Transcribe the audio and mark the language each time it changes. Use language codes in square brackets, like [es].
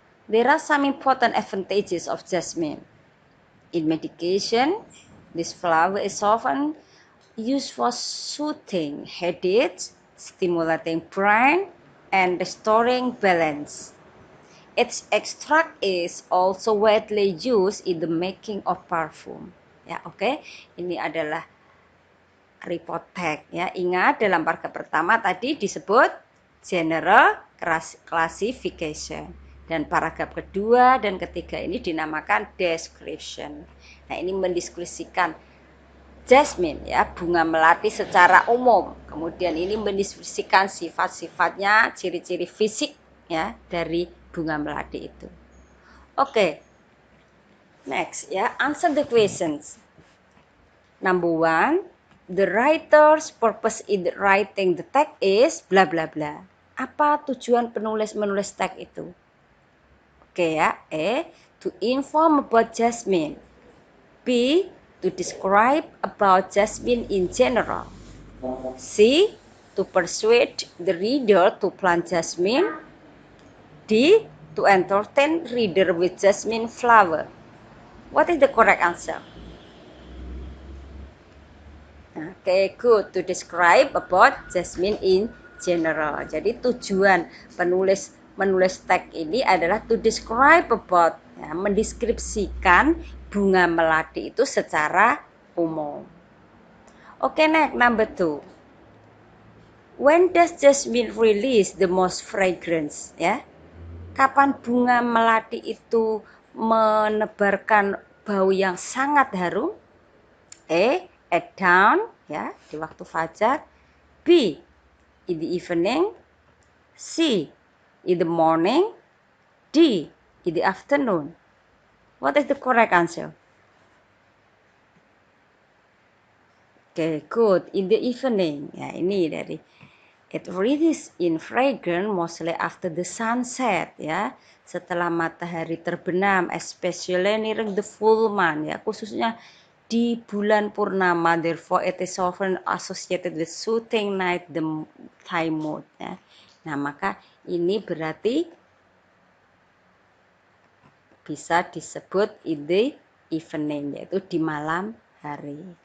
[en] There are some important advantages of jasmine. In medication, this flower is often used for soothing headaches, stimulating brain, and restoring balance. Its extract is also widely used in the making of perfume. [id] Ya, oke. Ini adalah report tag ya. Ingat dalam paragraf pertama tadi disebut general classification, dan paragraf kedua dan ketiga ini dinamakan description. Nah, ini mendeskripsikan jasmine ya, bunga melati secara umum. Kemudian ini mendeskripsikan sifat-sifatnya, ciri-ciri fisik ya dari bunga melati itu. Oke. [en] Next ya, answer the questions. Number 1, the writer's purpose in writing the text is bla bla bla. [id] Apa tujuan penulis menulis teks itu? [en] Oke ya, to inform about jasmine. B, to describe about jasmine in general. C, to persuade the reader to plant jasmine. D, to entertain reader with jasmine flower. What is the correct answer? Okay, good. To describe about jasmine in general. [id] Jadi tujuan menulis teks ini adalah [en] to describe about, [id] ya, mendeskripsikan bunga melati itu secara umum. [en] Oke, next number 2. When does jasmine release the most fragrance? [id] Ya, kapan bunga melati itu menebarkan bau yang sangat harum? [en] At dawn, ya, [id] di waktu fajar. [en] B, in the evening. C, in the morning. D, in the afternoon. What is the correct answer? Oke, good. In the evening. Ya, ini dari it releases in fragrance mostly after the sunset, ya. [id] Setelah matahari terbenam, [en] especially nearing the full moon, ya. [id] Khususnya di bulan purnama, [en] therefore it is often associated with soothing night the time mood, ya. [id] Nah, maka ini berarti bisa disebut [en] in the evening, [id] yaitu di malam hari.